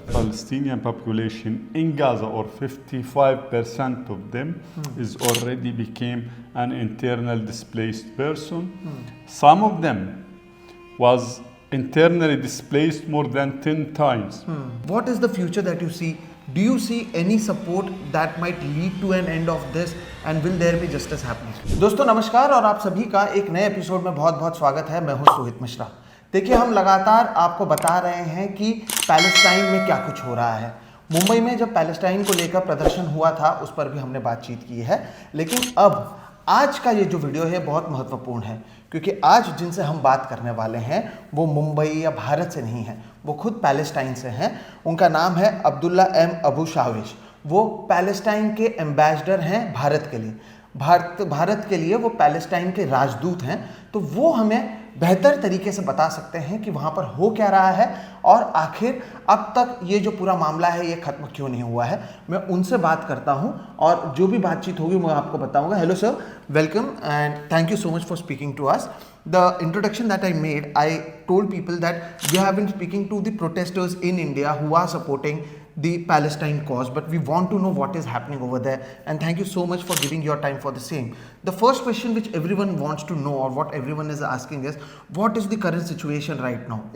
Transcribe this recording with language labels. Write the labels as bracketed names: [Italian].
[English] Palestinian population in Gaza, or 55% of them, is already became an internal displaced person. Some of them was internally displaced more than 10 times. What is the future that you see? Do you see any support that might lead to an end of this, and will there be justice happening? [Hindi] दोस्तों नमस्कार, और आप सभी का एक नए episode में बहुत बहुत स्वागत है। मैं हूं सोहित मिश्रा। देखिए, हम लगातार आपको बता रहे हैं कि पैलेस्टाइन में क्या कुछ हो रहा है। मुंबई में जब पैलेस्टाइन को लेकर प्रदर्शन हुआ था, उस पर भी हमने बातचीत की है, लेकिन अब आज का ये जो वीडियो है बहुत महत्वपूर्ण है, क्योंकि आज जिनसे हम बात करने वाले हैं वो मुंबई या भारत से नहीं है, वो खुद पैलेस्टाइन से हैं। उनका नाम है अब्दुल्ला एम अबू शावेश। वो पैलेस्टाइन के एम्बेसडर हैं भारत के लिए। भारत के लिए वो पैलेस्टाइन के राजदूत हैं। तो वो हमें बेहतर तरीके से बता सकते हैं कि वहाँ पर हो क्या रहा है, और आखिर अब तक ये जो पूरा मामला है ये ख़त्म क्यों नहीं हुआ है। मैं उनसे बात करता हूँ, और जो भी बातचीत होगी मैं आपको बताऊँगा। [English] Hello sir, welcome and thank you so much for speaking to us. The introduction that I made, I told people that we have been speaking to the protesters in India who are supporting the Palestine cause, but we want to know what is happening over there, and thank you so much for giving your time for the same. The first question which everyone wants to know, or what everyone is asking, is what is the current situation right now?